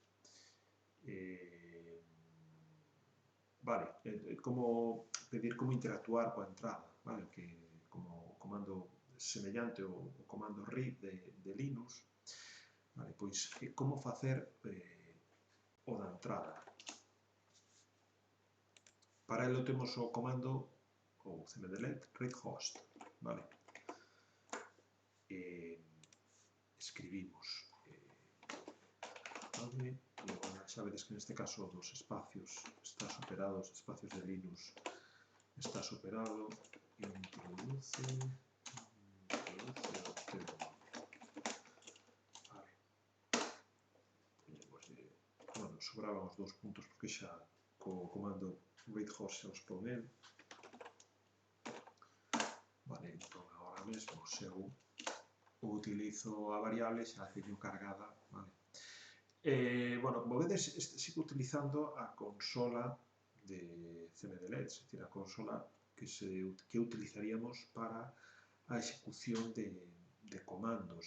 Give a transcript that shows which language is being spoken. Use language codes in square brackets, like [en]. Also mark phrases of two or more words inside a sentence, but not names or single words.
[gl] Vale, como pedir como interactuar coa entrada, vale? Que como comando semellante ao comando read de Linux, vale? Pois como facer o da entrada. Para ello temos o comando o cmdlet read host, vale? Escribimos e xa vedes que neste caso dos espacios está superado, os espacios de Linux está superado, introduce o teu nome, vale? Bueno, sobraban os 2 puntos porque xa co comando read host xa os pon el, vale? Entón agora mesmo se eu utilizo a variable xa teño cargada, vale? Bueno, como vedes, sigo utilizando a consola de CMDLED, [es] es decir, [gl] a consola que utilizaríamos para a execución de comandos.